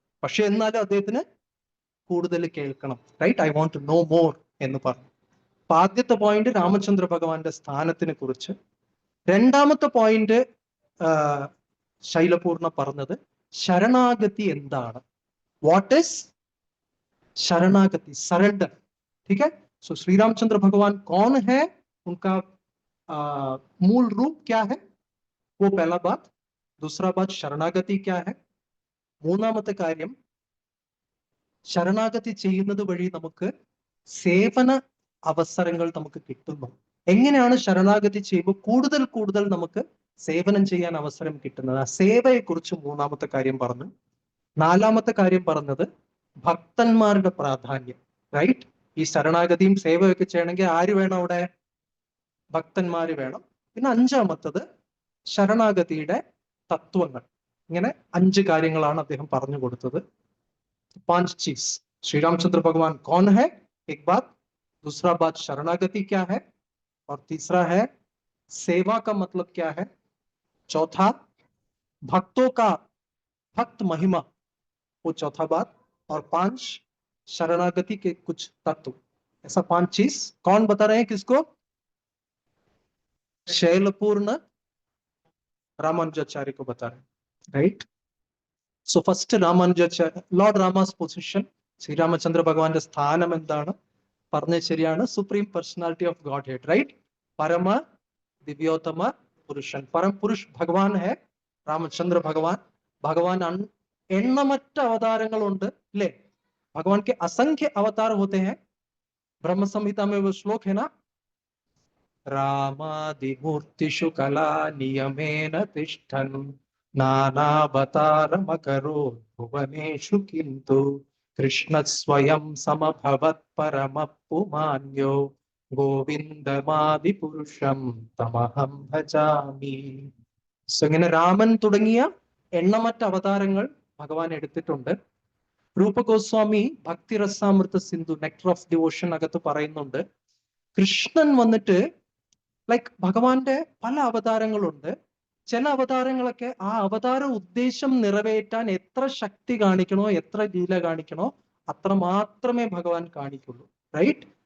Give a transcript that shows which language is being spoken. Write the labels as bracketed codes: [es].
[ml] പക്ഷെ എന്നാലും അദ്ദേഹത്തിന് കൂടുതൽ കേൾക്കണം, right? [en] I want to know more [ml] എന്ന് പറഞ്ഞു. അപ്പൊ ആദ്യത്തെ പോയിന്റ് രാമചന്ദ്ര ഭഗവാന്റെ സ്ഥാനത്തിനെ കുറിച്ച്. രണ്ടാമത്തെ പോയിന്റ് ശൈലപൂർണ പറഞ്ഞത് ശരണാഗതി എന്താണ്. [en] What is [hi] शरणागति? सरेंडर, ठीक है? सो श्री रामचंद्र भगवान कौन है, उनका मूल रूप क्या है, वो पहला बात. दूसरा बात शरणागति क्या है. [ml] മൂന്നാമത്തെ കാര്യം ശരണാഗതി ചെയ്യുന്നത് വഴി നമുക്ക് സേവന അവസരങ്ങൾ നമുക്ക് കിട്ടുന്നു. എങ്ങനെയാണ് ശരണാഗതി ചെയ്യുമ്പോൾ കൂടുതൽ കൂടുതൽ നമുക്ക് സേവനം ചെയ്യാൻ അവസരം കിട്ടുന്നത്? ആ സേവയെക്കുറിച്ച് മൂന്നാമത്തെ കാര്യം പറഞ്ഞു. നാലാമത്തെ കാര്യം പറഞ്ഞത് ഭക്തന്മാരുടെ പ്രാധാന്യം. റൈറ്റ്? ഈ ശരണാഗതിയും സേവയൊക്കെ ചെയ്യണമെങ്കിൽ ആര് വേണം അവിടെ? ഭക്തന്മാര് വേണം. പിന്നെ അഞ്ചാമത്തത് ശരണാഗതിയുടെ തത്വങ്ങൾ. ഇങ്ങനെ 5 കാര്യങ്ങളാണ് അദ്ദേഹം പറഞ്ഞു കൊടുത്തത്. [hi] 5 चीज. श्री रामचंद्र भगवान कौन है एक बात, दूसरा बात शरणागति क्या है, और तीसरा है सेवा का मतलब क्या है, चौथा भक्तों का भक्त महिमा, वो चौथा बात, और 5 शरणागति के कुछ तत्व. ऐसा 5 चीज कौन बता रहे हैं किसको? शैलपूर्ण रामानुजाचार्य को बता रहे हैं. Right? [ml] So first Ramanujacharya, [en] lord Rama's position, [ml] Sri Ramachandra ഭഗവാന്റെ സ്ഥാനം എന്താണ് പറഞ്ഞത് ശരിയാണ്. Supreme personality of God head. Right? പരമ ദിവ്യോത്തമ പുരുഷൻ, പരം പുരുഷ് ഭഗവാൻ ഹെ രാമചന്ദ്ര ഭഗവാൻ. ഭഗവാൻ എണ്ണമറ്റ അവതാരങ്ങളുണ്ട് അല്ലേ? [hi] ഭഗവാൻ के असंख्य अवतार होते हैं. ब्रह्म संहिता में वो श्लोक है ना, [sa] रामादिमूर्तिषु कला नियमेन तिष्ठन् नानावतारमकरो भुवनेषु किन्तु कृष्ण स्वयं समभवत् परमपुमान्यो ഗോവിന്ദമാദിപുരുഷം തമഹം ഭജാമി. [ml] സോ ഇങ്ങനെ രാമൻ തുടങ്ങിയ എണ്ണമറ്റ അവതാരങ്ങൾ ഭഗവാൻ എടുത്തിട്ടുണ്ട്. രൂപ Goswami ഭക്തിരസാമൃത Sindhu nectar of devotion അകത്ത് പറയുന്നുണ്ട്, കൃഷ്ണൻ വന്നിട്ട് ലൈക്ക് ഭഗവാന്റെ പല അവതാരങ്ങളുണ്ട്. ചില അവതാരങ്ങളൊക്കെ ആ അവതാര ഉദ്ദേശം നിറവേറ്റാൻ എത്ര ശക്തി കാണിക്കണോ, എത്ര ലീല കാണിക്കണോ, അത്ര മാത്രമേ ഭഗവാൻ കാണിക്കുള്ളൂ. റൈറ്റ്?